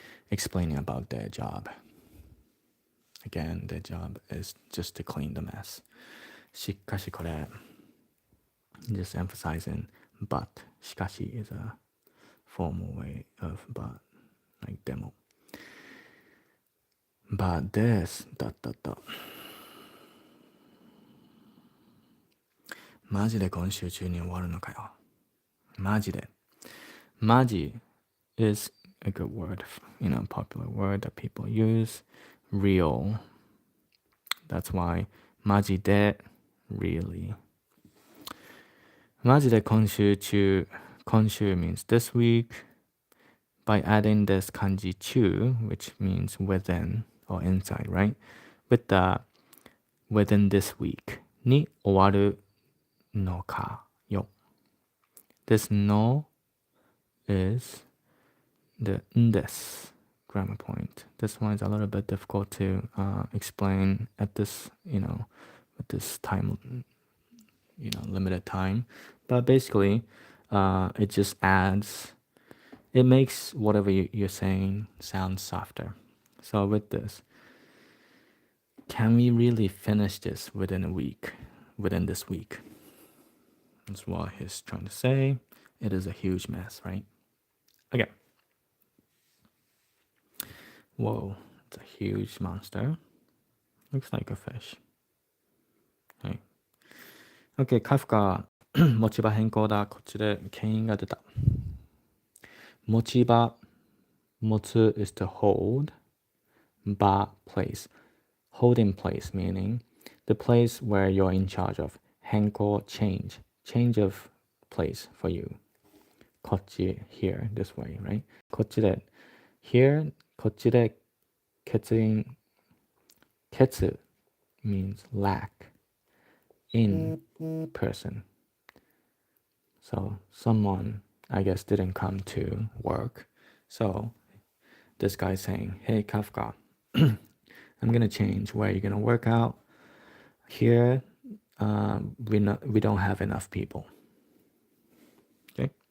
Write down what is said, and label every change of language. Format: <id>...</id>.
<en>Explaining about their job. Again, their job is just to clean the mess.</en> <ja>しかしこれ</ja> <en>just emphasizing but. しかし is a formal way of but, like demo. But this,</en> <ja>マジで今週中に終わるのかよ。マジで。</ja> <en>マジ is a good word, popular word that people use. Real. That's why マジで really.</en> <ja>マジで今週中</ja> <en>今週 means this week. By adding this kanji 中 which means within or inside, right? With the within this week</en> <ja>に終わるのかよ。</ja> <en>This no is the this grammar point. This one is a little bit difficult to explain at this, with this time, limited time. But basically, it just adds, it makes whatever you're saying sound softer. So with this, can we really finish this within this week? That's what he's trying to say. It is a huge mess, right? Okay. Whoa, it's a huge monster. Looks like a fish. Right.</en> <ja>Okay, カフカ、持ち場変更だ。こっちで牽引が出た。</ja> <en>持ち場、持つ is to hold. 場 place. Holding place meaning the place where you're in charge of. 変更 change. Change of place for you. こっち here, this way, right? こっちで here,</en> <ja>こっちで欠員欠</ja> <en>means lack in person. So someone, I guess, didn't come to work. So this guy's saying, hey, Kafka, I'm going to change where you're going to work out. Here, we don't have enough people. Okay?</en>